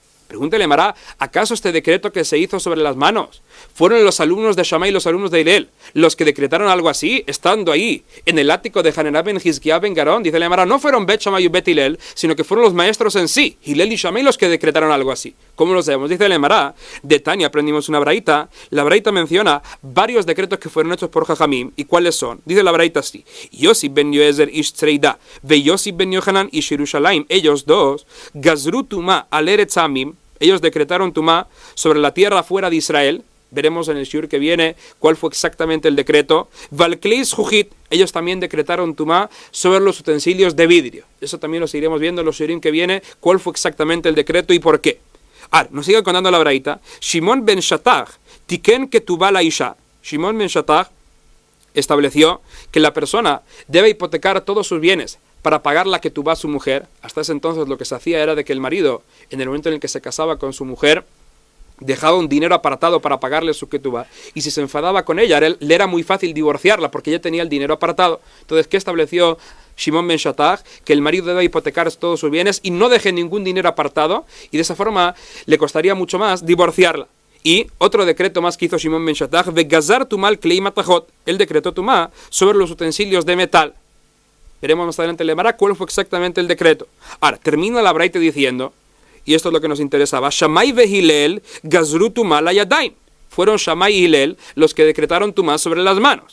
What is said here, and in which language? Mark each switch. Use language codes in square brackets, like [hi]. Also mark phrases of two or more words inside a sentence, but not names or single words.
[es] Pregúntale, Mará, ¿acaso este decreto que se hizo sobre las manos fueron los alumnos de Shammai y los alumnos de Hillel los que decretaron algo así, estando ahí, en el ático de Hanená ben Hizkiah ben Garón? Dice la Mará, no fueron Bet Shammai y Bet Hillel, sino que fueron los maestros en sí, Hillel y Shammai, los que decretaron algo así. ¿Cómo lo sabemos? Dice la Mará, de Tania aprendimos una braita. La braita menciona varios decretos que fueron hechos por Jajamim. ¿Y cuáles son? Dice la braita así: Yossi ben Yoezer ish Tzreida, ve Yossi ben Yohanan ish Yerushalayim. Ellos dos, [he] גזרו טומאה על ארץ העמים, [es] ellos decretaron Tumá sobre la tierra fuera de Israel. Veremos en el shiur que viene cuál fue exactamente el decreto. [he] ועל כלי זכוכית, [es] ellos también decretaron Tumá sobre los utensilios de vidrio. Eso también lo seguiremos viendo en los shiurim que viene, cuál fue exactamente el decreto y por qué. Nos sigue contando la braita. [he] שמעון בן שטח, תיקן כתובה לאשה. [es] Shimon ben Shatach estableció que la persona debe hipotecar todos sus bienes para pagar la ketubá a su mujer. Hasta ese entonces lo que se hacía era de que el marido, en el momento en el que se casaba con su mujer, dejaba un dinero apartado para pagarle su ketubá, y si se enfadaba con ella, le era muy fácil divorciarla porque ella tenía el dinero apartado. Entonces, ¿qué estableció Shimon ben Shatach? Que el marido debe hipotecar todos sus bienes y no deje ningún dinero apartado, y de esa forma le costaría mucho más divorciarla. Y otro decreto más que hizo Shimon ben Shatach, de [he] גזר טומאה על כלי מתכות, [es] el decreto tumá sobre los utensilios de metal. Veremos más adelante en la Gemara cuál fue exactamente el decreto. Ahora, termina la braita diciendo, y esto es lo que nos interesaba, [he] שמאי והלל גזרו טומאה לידיים. [es] Fueron Shammai y Hillel los que decretaron tumá sobre las manos.